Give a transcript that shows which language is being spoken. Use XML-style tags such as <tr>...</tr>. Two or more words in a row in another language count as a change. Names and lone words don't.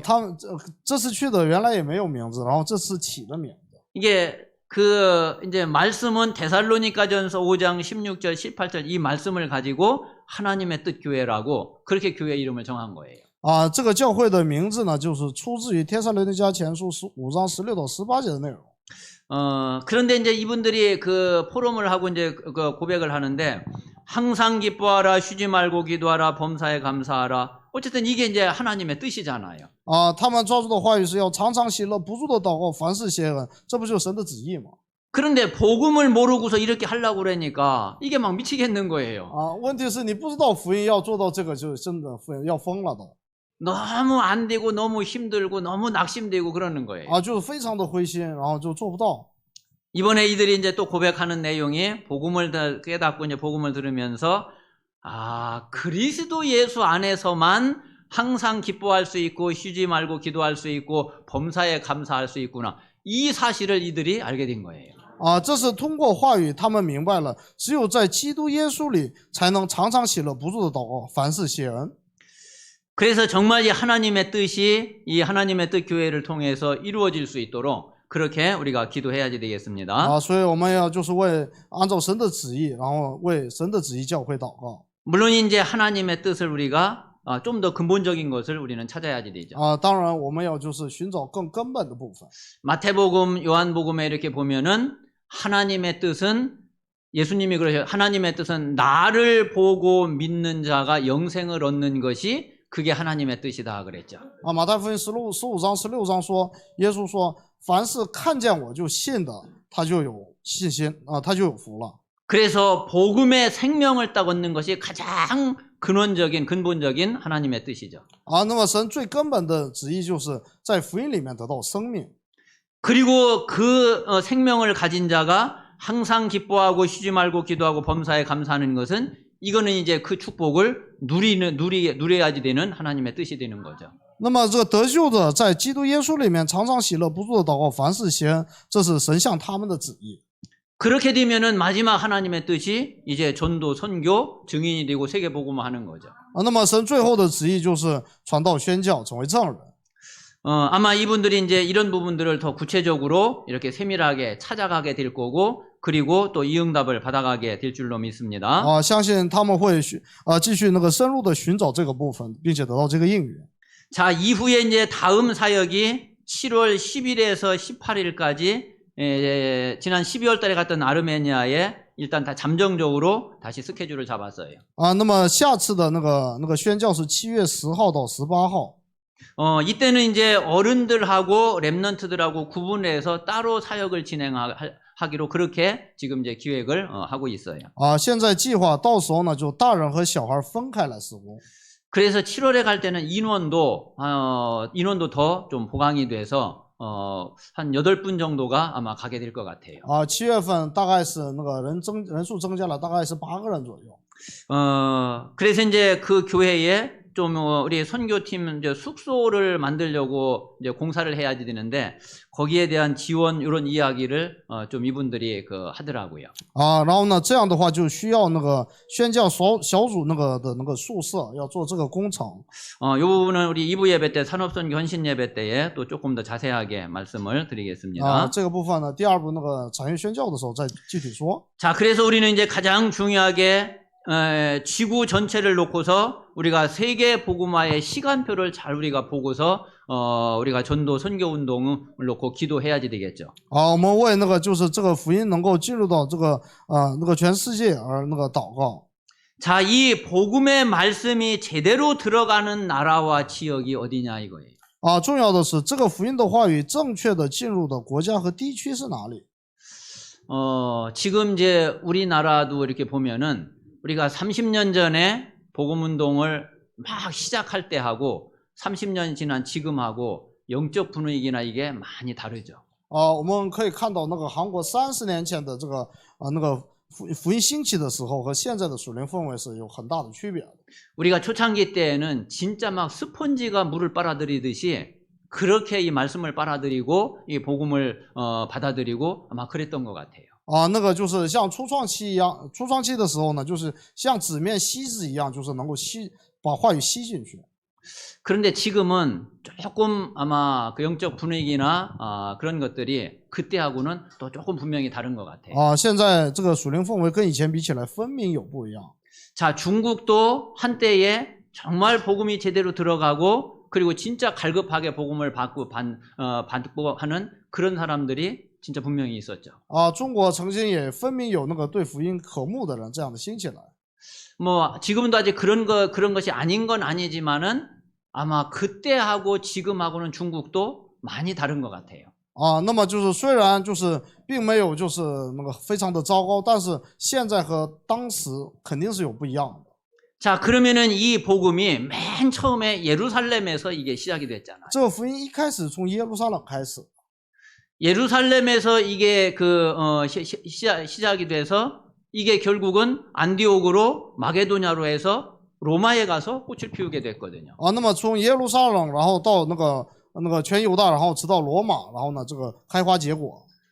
<zh>他们这次去的原来也没有名字，然后这次起的名字。</zh> <ko>이게 이제 말씀은 데살로니가전서 5장 16절 18절 이 말씀을 가지고 하나님의 뜻 교회라고 그렇게 교회 이름을 정한 거예요.</ko> <zh>这个教会的名字呢，就是出自于帖撒罗尼迦前书5章16到18节的内容。</zh> <ko>그런데 이제 이분들이 그 포럼을 하고 이제 그 고백을 하는데 항상 기뻐하라, 쉬지 말고 기도하라, 범사에 감사하라. 어쨌든 이게 이제 하나님의 뜻이잖아요.</ko> <zh>他们抓住的话语是要常常喜乐，不住的祷告，凡事谢恩，这不就是神的旨意吗？</zh> <ko>그런데 복음을 모르고서 이렇게 하려고 그러니까 이게 막 미치겠는 거예요.</ko> <zh>问题是你不知道福音要做到这个，就真的福音要疯了都。</zh> <ko>너무 안 되고 너무 힘들고 너무 낙심되고 그러는 거예요.</ko> <zh>就是非常的灰心，然后就做不到。</zh> <ko>이번에 이들이 이제 또 고백하는 내용이 복음을 깨닫고 이제 복음을 들으면서 그리스도 예수 안에서만 항상 기뻐할 수 있고 쉬지 말고 기도할 수 있고 범사에 감사할 수 있구나. 이 사실을 이들이 알게 된 거예요.</ko> <zh>啊，这是通过话语，他们明白了，只有在基督耶稣里，才能常常喜乐不住的祷告，凡事谢恩。</zh> <ko>그래서 정말 이 하나님의 뜻이 이 하나님의 뜻 교회를 통해서 이루어질 수 있도록 그렇게 우리가 기도해야지 되겠습니다.</ko> <zh>啊，所以我们要就是为按照神的旨意，然后为神的旨意教会祷告。</zh> <ko>물론 이제 하나님의 뜻을 우리가 좀 더 근본적인 것을 우리는 찾아야지 되죠.</ko> <zh>啊，当然我们要就是寻找更根本的部分。</zh> <ko>마태복음, 요한복음에 이렇게 보면은 하나님의 뜻은 예수님이 그러셔 하나님의 뜻은 나를 보고 믿는 자가 영생을 얻는 것이 그게 하나님의 뜻이다 그랬죠.</ko> <zh>啊，马太福音15章16章说，耶稣说，凡是看见我就信的，他就有信心啊，他就有福了。</zh> <ko>그래서 복음의 생명을 딱 얻는 것이 가장 근본적인 하나님의 뜻이죠.</ko> <zh>啊，那么神最根本的旨意就是在福音里面得到生命。</zh> <ko>그리고 그 생명을 가진 자가 항상 기뻐하고 쉬지 말고 기도하고 범사에 감사하는 것은 이거는 이제 그 축복을 누려야지 되는 하나님의 뜻이 되는 거죠.</ko> <zh>那么这个得救的在基督耶稣里面常常喜乐不住的祷告，凡事谢恩，这是神向他们的旨意。</zh> <ko>그렇게 되면은 마지막 하나님의 뜻이 이제 전도, 선교, 증인이 되고 세계 복음화하는 거죠.</ko> <zh>啊，那么神最后的旨意就是传道宣教，成为证人。</zh> <ko>아마 이분들이 이제 이런 부분들을 더 구체적으로 이렇게 세밀하게 찾아가게 될 거고, 그리고 또 이 응답을 받아가게 될 줄로 믿습니다.</ko> <zh>啊，相信他们会继续那个深入的寻找这个部分，并且得到这个应允。</zh> <ko>자, 이후에 이제 다음 사역이 7월 10일에서 18일까지 지난 12월 달에 갔던 아르메니아에 일단 다 잠정적으로 다시 스케줄을 잡았어요.</ko> <zh>啊，那么下次的那个宣教是7月10号到18号。</zh> <ko>이때는 이제 어른들하고 렘넌트들하고 구분해서 따로 사역을 진행하기로 그렇게 지금 이제 기획을 하고 있어요.</ko> <zh>啊，现在计划到时候呢，就大人和小孩分开来施工。</zh> <ko>그래서 7월에 갈 때는 인원도 더 좀 보강이 돼서 한 8분 정도가 아마 가게 될 것 같아요.</ko> <zh>啊，7月份大概是那个人数增加了，大概是8个人左右。</zh> <ko>그래서 이제 그 교회에 좀 우리 선교팀 이제 숙소를 만들려고 이제 공사를 해야지 되는데 거기에 대한 지원 이런 이야기를 좀 이분들이 하더라고요.</ko> <zh>啊，然后呢，这样的话就需要那个宣教小组那个宿舍要做这个工程。</zh> <ko>이 부분은 우리 2부 예배 때 산업선교 헌신 예배 때에 또 조금 더 자세하게 말씀을 드리겠습니다.</ko> <zh>啊，这个部分呢，第2部那个产业宣教的时候再具体说。</zh> <ko>자, 그래서 우리는 이제 가장 중요하게 지구 전체를 놓고서 우리가 세계 복음화의 시간표를 잘 우리가 보고서 우리가 전도 선교 운동을 놓고 기도해야지 되겠죠.</ko> <zh>啊，我们为那个就是这个福音能够进入到这个那个全世界而那个祷告。</zh> <ko>자, 이 복음의 말씀이 제대로 들어가는 나라와 지역이 어디냐 이거예요.</ko> <zh>啊，重要的是这个福音的话语正确的进入的国家和地区是哪里？</zh> <ko>지금 이제 우리나라도 이렇게 보면은 우리가 30년 전에 복음 운동을 막 시작할 때 하고 30년 지난 지금하고 영적 분위기나 이게 많이 다르죠.</ko> <zh>啊，我们可以看到那个韩国30年前的这个那个福音兴起的时候和现在的属灵氛围是有很大的区别的。</zh> <ko>우리가 초창기 때에는 진짜 막 스펀지가 물을 빨아들이듯이 그렇게 이 말씀을 빨아들이고 이 복음을 받아들이고 아마 그랬던 것 같아요.</ko> <zh>啊，那个就是像初创期一样，初创期的时候呢，就是像纸面锡纸一样，就是能够把话语吸进去。</zh> <ko>그런데 지금은 조금 아마 그 영적 분위기나 그런 것들이 그때하고는 또 조금 분명히 다른 것 같아요.</ko> <zh>啊，现在这个属灵氛围跟以前比起来，分明有不一样。</zh> <ko>자, 중국도 한때에 정말 복음이 제대로 들어가고 그리고 진짜 갈급하게 복음을 받고 하는 그런 사람들이 진짜 분명히 있었죠.</ko> <zh>啊，中国曾经也分明有那个对福音渴慕的人这样的兴起来。</zh> <ko>뭐 지금도 아직 그런 것이 아닌 건 아니지만은 아마 그때하고 지금하고는 중국도 많이 다른 것 같아요.</ko> <zh>啊，那么就是虽然就是并没有就是那个非常的糟糕，但是现在和当时肯定是有不一样的。</zh> <ko>자, 그러면은 이 복음이 맨 처음에 예루살렘에서 이게 시작이 됐잖아요.</ko> <zh>这个福音一开始从耶路撒冷开始，</zh> <ko>예루살렘에서 이게 시작이 돼서 이게 결국은 안디옥으로 마게도냐로 해서 로마에 가서 꽃을 피우게 됐거든요.</ko> <zh>啊，那么从耶路撒冷，然后到那个全犹大，然后直到罗马，然后呢这个开花结果。</zh>